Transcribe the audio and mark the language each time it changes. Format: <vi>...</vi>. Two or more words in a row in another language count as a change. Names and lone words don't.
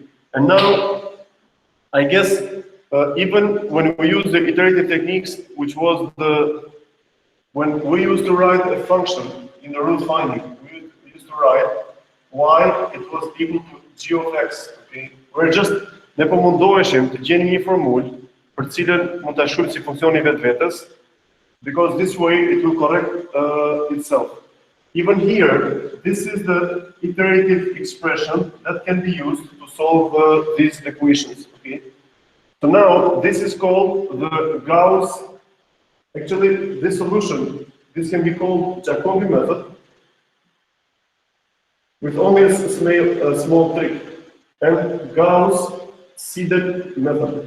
<en>And now, I guess, even when we use the iterative techniques, which was when we used to write a function in the root finding, we used to write y, it was equal to g of x. Okay? We're just</en> <sq>ne po mundoheshim të gjeni një formulë për cilën mund ta shkruajmë si funksioni vetvetes,</sq> <en>because this way it will correct itself. Even here, this is the iterative expression that can be used to solve these equations. Okay? So now this is called the Gauss. Actually, this solution, this can be called Jacobi method with only a small trick, and Gauss-Siedel method.</en>